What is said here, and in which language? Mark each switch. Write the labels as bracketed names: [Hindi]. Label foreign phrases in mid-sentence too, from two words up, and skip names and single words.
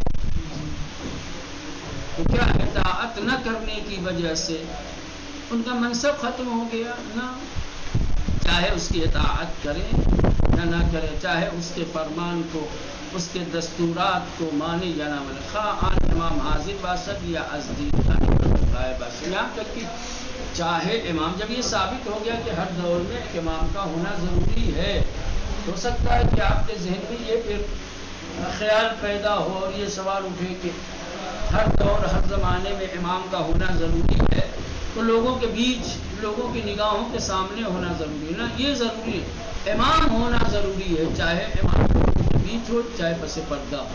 [Urdu] تو کیا اطاعت نہ کرنے کی وجہ سے ان کا منصب ختم ہو گیا؟ نہ، چاہے اس کی اطاعت کریں یا نہ کریں، چاہے اس کے فرمان کو، اس کے دستورات کو مانے یا نہ مانے، [Persian] خواہ آن امام حاضر باشد یا ازدی غائبہ [Urdu] سے، یہاں تک کہ چاہے امام، جب یہ ثابت ہو گیا کہ ہر دور میں ایک امام کا ہونا ضروری ہے، ہو سکتا ہے کہ آپ کے ذہن میں یہ پھر خیال پیدا ہو اور یہ سوال اٹھے کہ ہر دور ہر زمانے میں امام کا ہونا ضروری ہے، تو لوگوں کے بیچ، لوگوں کی نگاہوں کے سامنے ہونا ضروری ہے نا، یہ ضروری ہے، امام ہونا ضروری ہے، چاہے امام لوگوں کے بیچ ہو چاہے پس پردہ ہو۔